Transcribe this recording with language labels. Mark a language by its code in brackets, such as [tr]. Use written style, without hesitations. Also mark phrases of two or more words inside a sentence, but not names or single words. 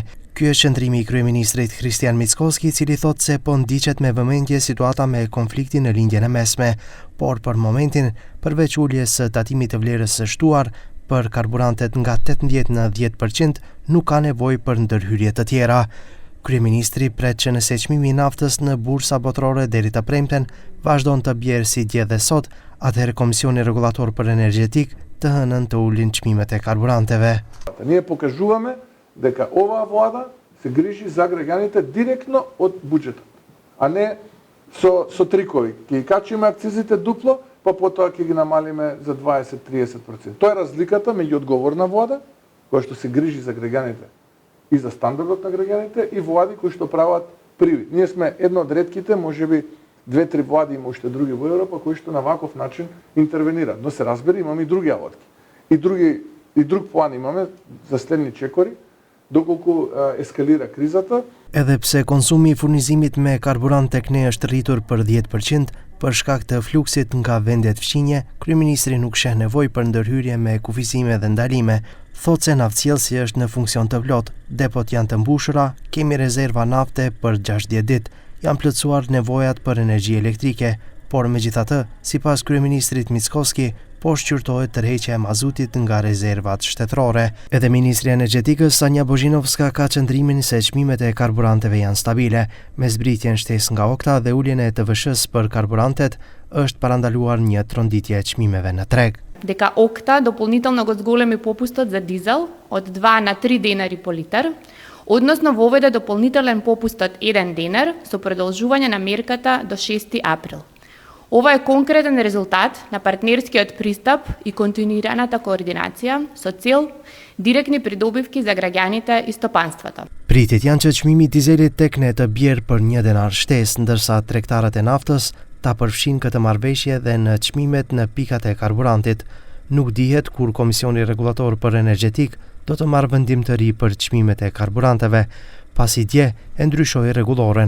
[sq] Ky është qëndrimi i kryeministrit Kristian Mickoski, i cili thotë se po ndiqet me vëmendje situata me konfliktin në lindjen e mesme, por për momentin, përveç uljes së tatimit të vlerës së shtuar për karburantet nga 18 në 10%, nuk ka nevojë për ndërhyrje të tjera. Kryeministri pret që nëse çmimi i naftës në bursa botërore deri të premten vazhdon të bjerë si dje dhe sot, atëherë Komisioni Regulator për Energjetik të hënën të ulin çmimet e karburanteve. [mk] Ние покажуваме дека оваа влада се грижи за граѓаните директно од буџетот, а не со трикови. Ќе качиме акцизите дупло, па потоа ќе ги намалиме за 20-30%. Тоа е разликата меѓу одговорна влада, која што се грижи за граѓаните и за стандардот на граѓаните, и влади кои што прават привид. Ние сме една од ретките, можеби 2-3 влади, има уште други во Европа, кои што на ваков начин интервенираат. Но се разбери, имаме и други алатки. И друг план имаме за следни чекори, доколку ескалира кризата. [sq] Edhe pse konsumi i furnizimit me karburant tek ne është rritur për 10%, për shkak të fluksit nga vendet fqinje, kryeministri nuk sheh nevojë për ndërhyrje me kufizime dhe ndalime. Thotë se naftësjellsi është në funksion të plot, depot janë të mbushura, kemi rezerva nafte për 60 ditë, janë plotësuar nevojat për energji elektrike, por megjithatë, sipas kryeministrit Mickoski, po shqyrtohet tërheqja e mazutit nga rezervat shtetërore. Edhe ministri i Energjetikës Sanja Bozhinovska ka qëndrimin se çmimet e karburanteve janë stabile, me zbritjen shtesë nga Okta dhe uljen e TVSH-s për karburantet, është parandaluar një tronditje e çmimeve në treg. [mk] Дека Окта дополнително го зголеми попустот за дизел од 2 на 3 денари по литар, односно воведе дополнителен попуст од 1 денар со продолжување на мерката до 6 април. Ова е конкретен резултат на партнерскиот пристап и континуираната координација со цел директни придобивки за граѓаните и стопанството. [sq] Pritet janë që çmimi i dizelit tek ne të bjerë për 1 denar shtesë, ndërsa tregtarët e naftës ta përfshin këtë marrëveshje dhe në çmimet në pikat e karburantit. Nuk dihet kur Komisioni Regulator për Energjetik do të marrë vendim të ri për çmimet e karburanteve, pasi dje e ndryshoi rregulloren.